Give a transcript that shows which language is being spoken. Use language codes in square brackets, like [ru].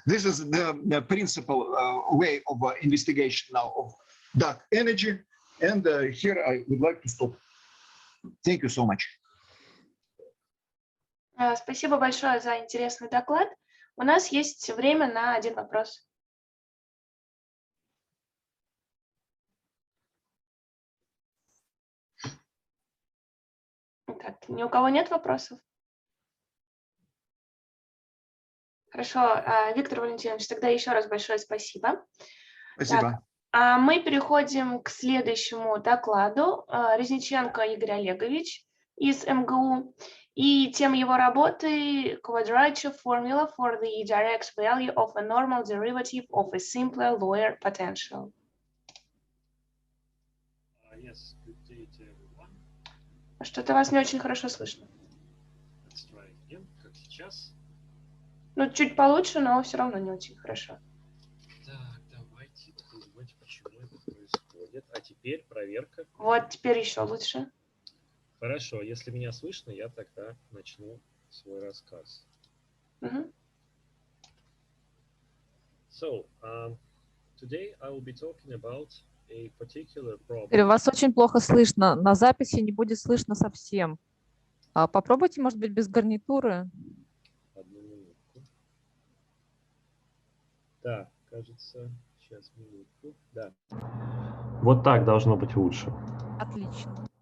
[en] This is the principal way of investigation now of dark energy, and here I would like to stop. Thank you so much. [ru] Спасибо большое за интересный доклад. У нас есть время на один вопрос. Так, ни у кого нет вопросов? Хорошо, Виктор Валентинович, тогда еще раз большое спасибо. Спасибо. Так, мы переходим к следующему докладу. Резниченко Игорь Олегович из МГУ. И тема его работы [en] Quadrature Formula for the direct value of a normal derivative of a simpler lower potential. Yes, good day to everyone. [ru] Что-то вас не очень хорошо слышно. [en] Let's try again, [ru] как сейчас. Ну, чуть получше, но все равно не очень хорошо. Так, давайте думать, почему это происходит. А теперь проверка. Вот, теперь еще лучше. Хорошо, если меня слышно, я тогда начну свой рассказ. [en] So, today I will be talking about a particular problem. [ru] Вас очень плохо слышно. На записи не будет слышно совсем. Попробуйте, может быть, без гарнитуры. Одну минутку. Да, кажется, сейчас минутку. Да. Вот так должно быть лучше. Отлично.